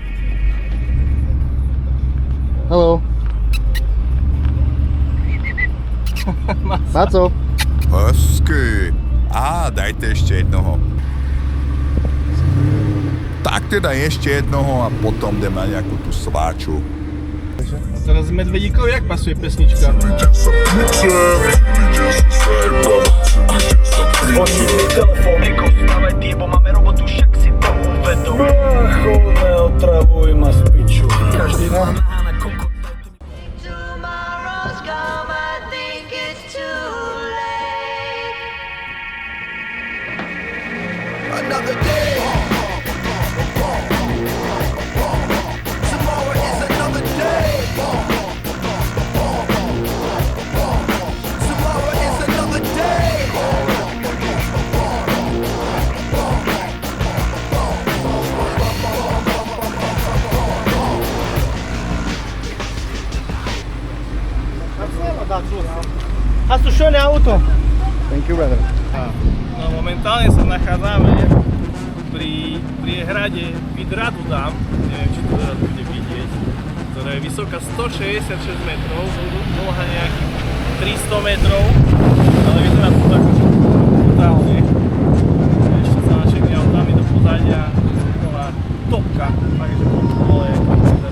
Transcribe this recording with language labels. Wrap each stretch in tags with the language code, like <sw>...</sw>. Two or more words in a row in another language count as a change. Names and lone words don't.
<en>Hello. Maco.</en> <cs>Hezky. A dajte ještě jednoho. Tak teda ještě jednoho a potom jdeme na nějakou tu sváču.</cs> <sk>A teraz medvedíkovi jak pasuje pesnička? Zvoní mi telefon, Eko, stávaj ty, bo máme robotu, však si to uvedom. Brácho, neotravuj ma z piču. Každý nám na kokot.</sk> <en>Tomorrow's come, I think it's too late. Another day. Tomorrow is another day. Tomorrow is another day.</en> <de>Hast du schöne Auto?</de> <en>Thank you, brother.</en> <sk>No momentálne sa nachádzame pri hrade Vydradu Dam, neviem či to teraz bude vidieť, ktorá je vysoká 166 metrov, dlhá nejakých 300 metrov, ale vyzerá to tak už brutálne. Ešte sa načekne autami do pozadia, taková topka, takže dole vyzerá.</sk>